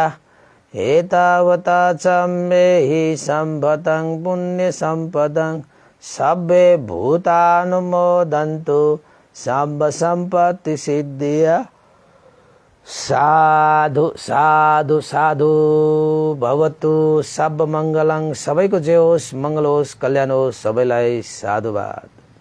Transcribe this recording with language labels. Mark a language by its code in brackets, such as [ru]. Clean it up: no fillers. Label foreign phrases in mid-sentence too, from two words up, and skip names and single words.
[pi] एतावता सम्मेहि सम्पतं पुण्य सम्पदं सब्बे भूतानुमोदन्तु सम्ब सम्पत्ति सिद्धिया। साधु साधु साधु भवतु सब मङ्गलं। [ne] सबैको जय होस्, मङ्गल होस्, कल्याण होस्। सबैलाई साधुवाद।